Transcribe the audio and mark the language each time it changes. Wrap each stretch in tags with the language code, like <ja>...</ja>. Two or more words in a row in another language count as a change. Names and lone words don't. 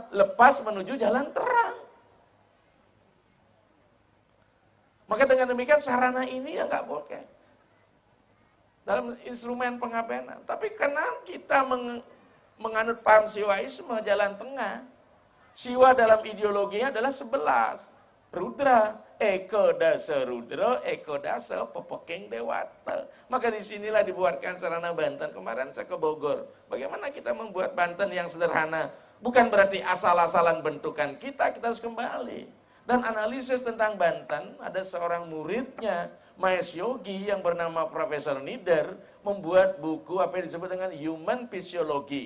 <id>Lepas menuju jalan terang. Maka dengan demikian sarana ini ya nggak boleh. Dalam instrumen pengabenan. Tapi karena kita menganut paham siwaisme jalan tengah. Siwa dalam ideologinya adalah 11. Rudra, eko dasa rudra, eko dasa pepeking dewata. Maka disinilah dibuatkan sarana Banten. Kemarin saya ke Bogor. Bagaimana kita membuat Banten yang sederhana? Bukan berarti asal-asalan bentukan kita harus kembali. Dan analisis tentang Banten, ada seorang muridnya, Maes Yogi yang bernama Profesor Nider, membuat buku apa yang disebut dengan</id> <en>Human Physiology.</en>